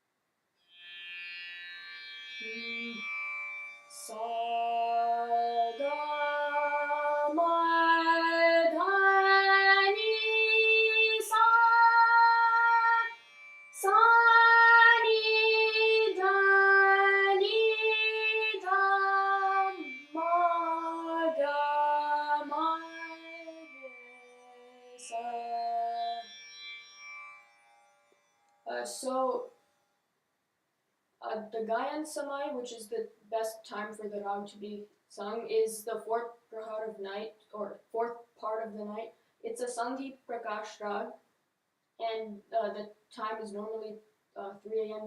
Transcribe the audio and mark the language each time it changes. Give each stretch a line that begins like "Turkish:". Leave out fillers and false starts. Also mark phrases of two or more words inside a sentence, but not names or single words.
English: Sa ga ma dha ni sa sa ni dha ni dha ma ga ma re sa. The Gayan Samai, which is the best time for the rag to be sung, is the 4th prahar of night, or 4th part of the night. It's a Sandhi Prakash rag, and the time is normally 3 a.m.